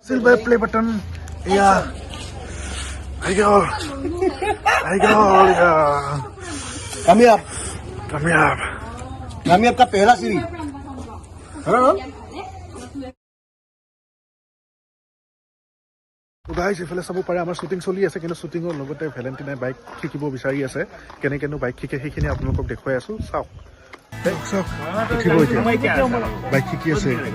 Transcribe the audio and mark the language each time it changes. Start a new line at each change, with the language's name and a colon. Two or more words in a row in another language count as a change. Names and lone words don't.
English: Silver play button. Yeah. I go. Yeah.
Hindi: कामयाब कामयाब कामयाब का पहला सीरीज
Assamese: গাইজ ইফালে চাব পাৰে আমাৰ শ্বুটিং চলি আছে কিন্তু শ্বুটিঙৰ লগতে ভেলেণ্টিনাই বাইক শিকিব বিচাৰি আছে কেনেকেনো বাইক শিকে সেইখিনি আপোনালোকক দেখুৱাই আছো চাওক চাওক শিকিব এতিয়া বাইক শিকি আছে